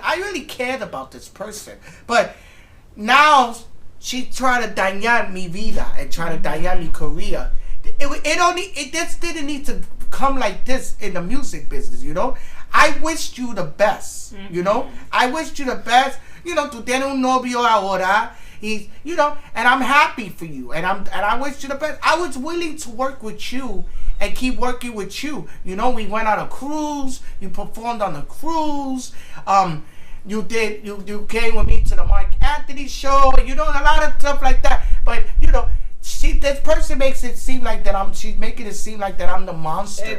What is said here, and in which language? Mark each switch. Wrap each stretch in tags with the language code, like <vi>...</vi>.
<en>I really cared about this person. But now she tried to</en> <es>dañar mi vida</es> <en>and try to</en> <es>dañar mi</es> <en>career. It just didn't need to come like this in the music business, you know. I wished you the best, you know. I wished you the best. You know,</en> <es>tú tienes un novio ahora.</es> <en>He's, you know, and I'm happy for you, and I wish you the best. I was willing to work with you and keep working with you. You know, we went on a cruise. You performed on the cruise. You came with me to the Mark Anthony show. You know, a lot of stuff like that. But you know, this person makes it seem like that she's making it seem like that I'm the monster.</en>